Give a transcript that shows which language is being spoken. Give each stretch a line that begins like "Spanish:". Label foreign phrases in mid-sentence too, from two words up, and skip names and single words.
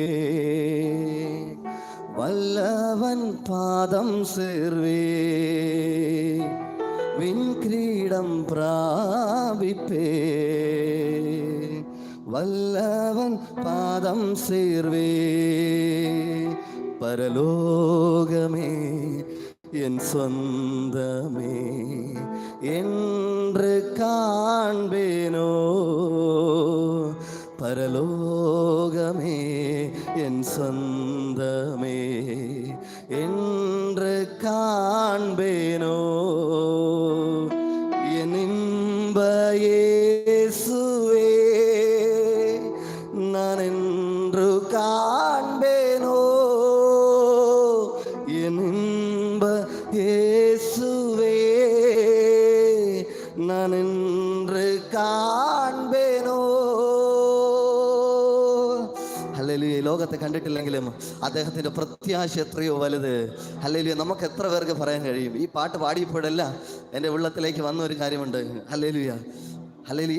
Tamil: வல்லவன் பாதம் சேர்வே விண்கிரீடம் பிராபிப்பே. வல்லவன் பாதம் சேர்வே. പരലോകമേ என் சொந்தமே என்று காண்பேனோ. பரலோகமே என் சொந்தமே என்று காண்பேனோ. என் இன்ப இயேசுவே நான் என்று காண்பேனோ. என் இன்ப இயேசுவே நான் என்று കാൺബേനോ.
Malayalam: ഹല്ലേലൂയ. ലോകത്തെ കണ്ടിട്ടില്ലെങ്കിലും അദ്ദേഹത്തിന്റെ പ്രത്യാശ എത്രയോ വലുത്. ഹല്ലേലൂയ. നമുക്ക് എത്ര പേർക്ക് പറയാൻ കഴിയും? ഈ പാട്ട് പാടിയപ്പോഴല്ല എൻ്റെ ഉള്ളത്തിലേക്ക് വന്ന ഒരു കാര്യമുണ്ട്. ഹല്ലേലൂയ. ഹല്ലേലൂയ.